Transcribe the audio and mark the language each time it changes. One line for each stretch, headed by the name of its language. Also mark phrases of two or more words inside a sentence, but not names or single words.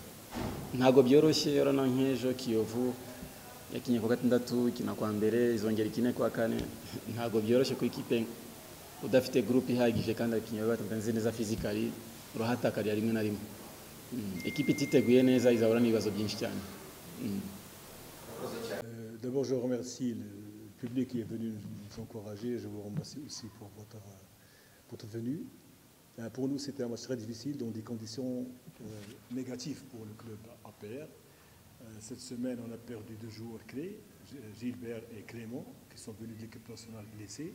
Kinyarwanda: Ntago byoroshye, urana nk'ejo Kiyovu yakinye kwa gatandatu, ikina kwa mbere, izongera ikine kwa kane. Ntago byoroshye ku ikipe udafite groupe ihagije kandi abakinnyi batanze neza physically, urahatakarira rimwe na rimwe. Équipe ititeguye neza izahura n'ibibazo byinshi cyane.
French: D'abord, je remercie le public qui est venu nous encourager. Je vous remercie aussi pour votre venue. Pour nous, c'était un match très difficile dans des conditions négatives pour le club APR. Cette semaine, on a perdu 2 joueurs clés, Gilbert et Clément, qui sont venus de l'équipe nationale blessés.